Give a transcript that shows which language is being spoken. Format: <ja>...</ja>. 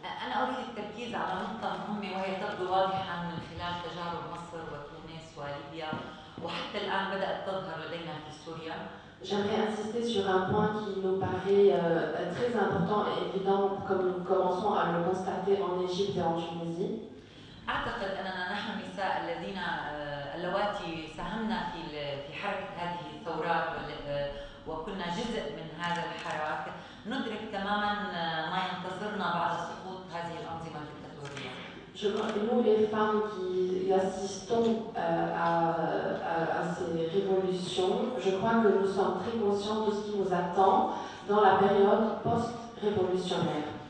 <ar>أنا أريد التركيز على نقطة مهمة وهي تبدو واضحة من خلال تجارب مصر وتونس وليبيا وحتى الآن بدأت تظهر لدينا في سوريا.</ar> <fr>J'aimerais insister sur un point qui nous paraît très important et évident, comme nous commençons à le constater en Égypte et en Tunisie.</fr> <ar>أعتقد أننا نحن النساء اللواتي ساهمنا في حركة هذه الثورات وكنا جزء من هذا الحراك ندرك تماما ما ينتظرنا بعد سقوط هذه الأنظمة الدكتاتورية.</ar> <fr>Nous, les femmes qui assistons à ces révolutions, je crois que nous sommes très conscients de ce qui nous attend dans la période post-révolutionnaire.</fr>